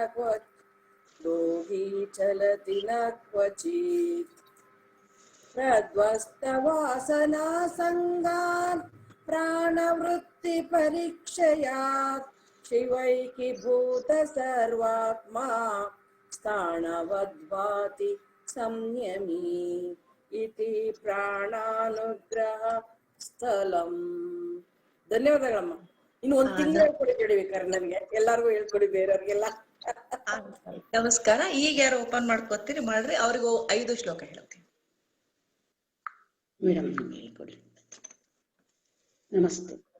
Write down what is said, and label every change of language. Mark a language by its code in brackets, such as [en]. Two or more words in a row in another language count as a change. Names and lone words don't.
[sa] न क्वचित् प्रध्वस्तवासना संगात् प्राणवृत्ति परीक्षयात् शिवैकीभूत सर्वात्मा स्थाणवद्भाति संयमी इति [kn] ಪ್ರಾಣಾನುಗ್ರಹ ಸ್ಥಳಂ. ಧನ್ಯವಾದಗಳಮ್ಮ. ಇನ್ನು ಒಂದು ತಿಂಗಳು ಹೇಳ್ಕೊಡಿ ಬೇಕಾದ್ರೆ ನನಗೆ, ಎಲ್ಲಾರ್ಗು ಹೇಳ್ಕೊಡಿ ಬೇರೆಯವ್ರಿಗೆಲ್ಲ. ನಮಸ್ಕಾರ. ಈಗ ಯಾರು ಓಪನ್ ಮಾಡ್ಕೋತೀರಿ ಮಾಡ್ರಿ, ಅವ್ರಿಗೂ 5 ಶ್ಲೋಕ ಹೇಳ್ತೀನಿ. ಮೇಡಮ್ ಹೇಳ್ಕೊಡಿ. ನಮಸ್ತೆ.